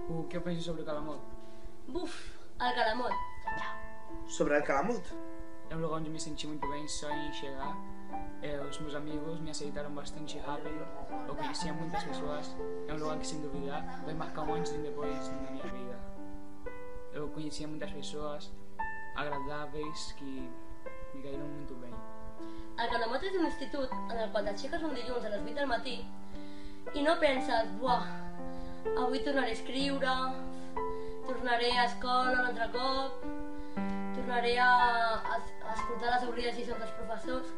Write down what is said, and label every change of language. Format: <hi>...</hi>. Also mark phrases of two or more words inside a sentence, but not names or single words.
<ca>Què penses sobre Calamot? Buf, el Calamot. Sobre el Calamot.</ca> <pt>É um lugar onde me senti muito bem só em chegar. Os meus amigos me aceitaram bastante rápido. Eu conhecia muitas pessoas. É um lugar que, sem dúvida, vai marcar um antes e um depois na minha vida. Eu conhecia muitas pessoas agradáveis que me caíram muito bem.</pt> <ca>El Calamot és un institut en el qual t'aixeques un dilluns a les 8 del matí i no penses, buah, avui tornaré a escriure, tornaré a escola un altre cop, tornaré a escoltar les avorrides lliçons dels professors.</ca>